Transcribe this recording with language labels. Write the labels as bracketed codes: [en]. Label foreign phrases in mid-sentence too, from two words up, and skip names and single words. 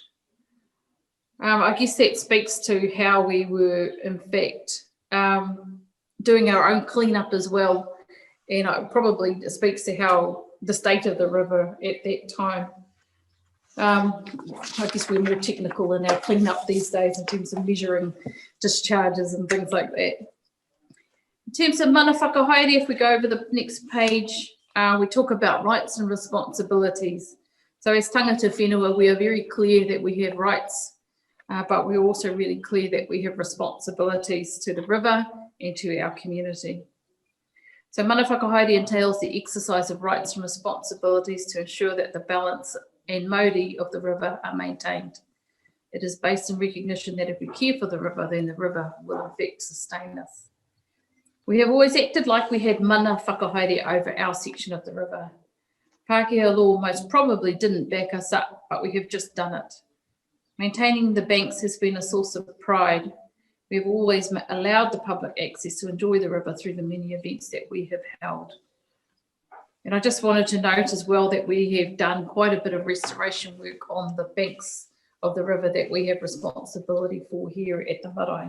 [en] I guess that speaks to how we were, in fact, doing our own cleanup as well. And it probably speaks to how the state of the river at that time. I guess we're more technical in our cleanup these days in terms of measuring discharges and things like that. In terms of [mi] mana whakahaere, [en] if we go over the next page, we talk about rights and responsibilities. So as [mi] tangata whenua, [en] we are very clear that we have rights, but we're also really clear that we have responsibilities to the river and to our community. So [mi] mana whakahaere [en] entails the exercise of rights and responsibilities to ensure that the balance and mauri of the river are maintained. It is based in recognition that if we care for the river, then the river will in fact sustain us. We have always acted like we had [mi] mana whakahaere [en] over our section of the river. Pākehā law most probably didn't back us up, but we have just done it. Maintaining the banks has been a source of pride. We have always allowed the public access to enjoy the river through the many events that we have held. And I just wanted to note as well that we have done quite a bit of restoration work on the banks of the river that we have responsibility for here at the marae.